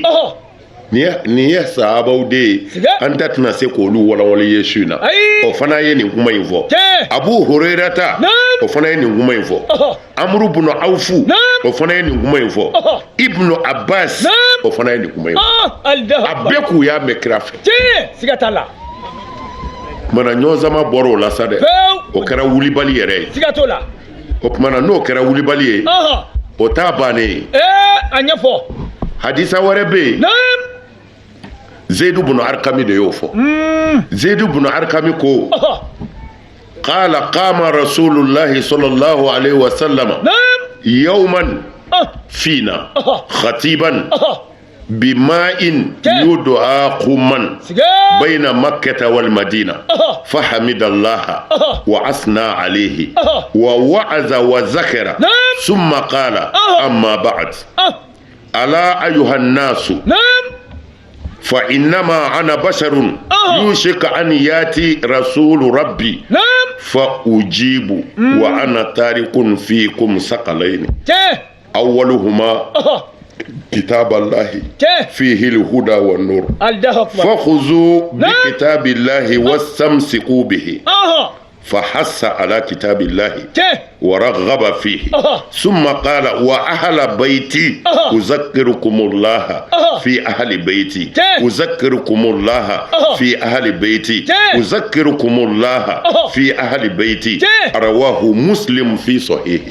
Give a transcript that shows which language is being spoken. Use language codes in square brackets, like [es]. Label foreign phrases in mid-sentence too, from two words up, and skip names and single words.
[bm] nin ye sahabaw de ye an ta tɛna se k'olu walawali ye su in na o fana ye nin kuma in fɔ Abu Hurairata o fana ye nin kuma in fɔ Amru bun Awfu o fana ye nin kuma in fɔ Ibnu Abbas o fana ye nin kuma in fɔ a bɛɛ k'u y'a mɛn kira fɛ kumana ɲɔgɔnzama bɔra o la sa dɛ o kɛra wulibali yɛrɛ ye o kumana n'o kɛra wulibali ye o t'a bannen ye a ɲɛfɔ hadisa wɛrɛ bɛ yen Zaidu bun Arkami de y'o fɔ Zaidu bun Arkami ko [ar] قال قام رسول الله صلى الله عليه وسلم يوما فينا خطيبا بماء يدعى خما بين مكة والمدينة فحمد الله وأثنى عليه ووعظ وذكر ثم قال أما بعد ألا أيها الناس فإنما أنا بشر يوشك أن يأتي رسول ربي فأجيب وأنا تارك فيكم ثقلين أولهما كتاب الله فيه الهدى والنور فخذوا بكتاب الله واستمسكوا به فحث على كتاب الله ورغب فيه ثم قال وأهل بيتي أذكركم الله في أهل بيتي أذكركم الله في أهل بيتي أذكركم الله في أهل بيتي رواه مسلم في صحيحه